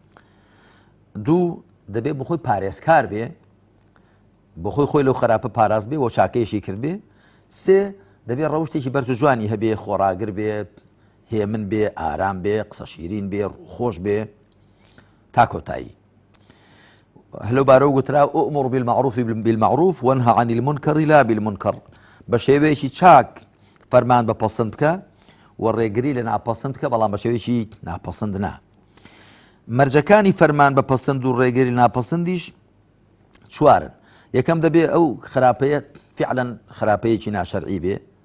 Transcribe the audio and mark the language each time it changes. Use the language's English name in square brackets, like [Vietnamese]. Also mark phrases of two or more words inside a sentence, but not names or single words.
[Central Kurdish] دوو دەبێت بخۆی پارێزکار بێ، بخۆی خۆی لەو خراپە پاراز بێ و چاکەیەشی کرد بێ. سێ دەبێت ڕەوشتێکی بەرز و جوانی هەبێ، خۆراگر بێ، هێمن بێ، ئارام بێ، قسە شیرین بێ، خۆش بێ تا کۆتایی. هەلو بارەوە گوترا [Arabic] ئومر بالمعروف بالمعروف وانهى عن المنكر لا بالمنكر، [Central Kurdish] بە شێوەیەکی چاک فەرمان بە پەسەند بکە و ڕێگری لە ناپەسەند بکە، بەڵام بە شێوەیەکی ناپەسەند نا. مەرجەکانی فەرمان بە پەسەند و ڕێگری ناپەسەندیش چوارن. یەکەم دەبێ ئەو خراپەیە فعلا خراپەیەکی ناشەرعی بێ.